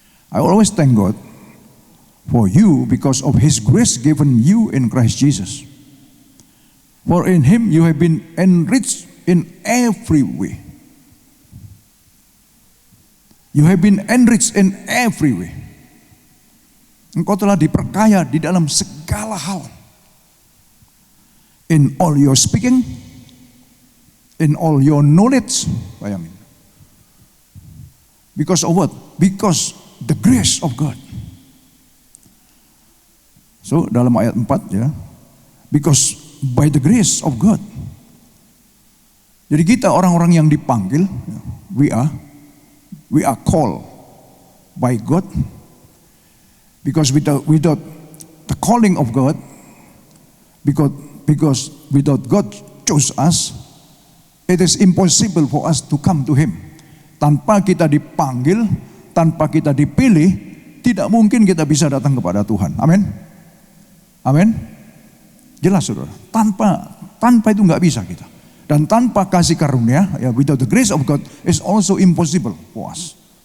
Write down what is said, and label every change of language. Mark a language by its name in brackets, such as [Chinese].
[English] I always thank God for you because of His grace given you in Christ Jesus. For in Him you have been enriched in every way. You have been enriched in every way. [Indonesian] Engkau telah diperkaya di dalam segala hal. [English] In all your speaking, in all your knowledge. [Indonesian] Bayangin. [English] Because of what? Because the grace of God. [Indonesian] So dalam ayat 4 ya. [English] Because by the grace of God. [Indonesian] Jadi kita orang-orang yang dipanggil, [English] we are called by God. Because without the calling of God, because without God chose us, it is impossible for us to come to Him. [Indonesian] Tanpa kita dipanggil, tanpa kita dipilih, tidak mungkin kita bisa datang kepada Tuhan. Amin. Amin. Jelas saudara. Tanpa itu nggak bisa kita. Dan tanpa kasih karunia, ya, [English] without the grace of God is also impossible for us.